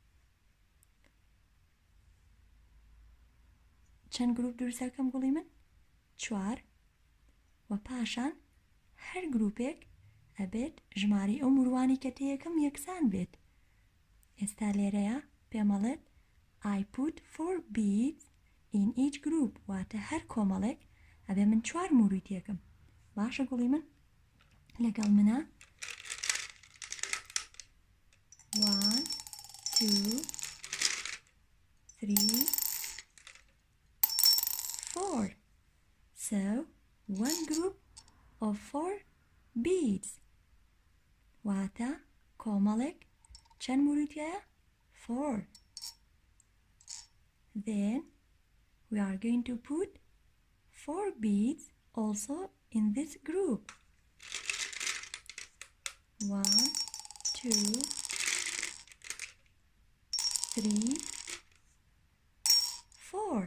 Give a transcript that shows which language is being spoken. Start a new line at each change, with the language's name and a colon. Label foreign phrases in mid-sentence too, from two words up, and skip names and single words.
Central Kurdish: چەند گروپ دروستەکەم گوڵی من؟ 4. و پاشان هەر گروپێک ئەبێت ژماری ئەو موروانی کە تێیەکەم یەکسان بێت. ئێستا لێرەیە پێمەڵێت
English: I put 4 beads in each group،
Central Kurdish: واتە هەر کۆمەڵێک ئەبێ من 4 مورویتیەکەم. باشە گوڵی من، لەگەڵ منە 1, 2, 3, 4.
English: So 1 group of 4 beads.
Central Kurdish: واتە کۆمەڵێک چەند موریتیایە؟ 4.
English: Then we are going to put 4 beads also in this group. 1, 2, 3, 4.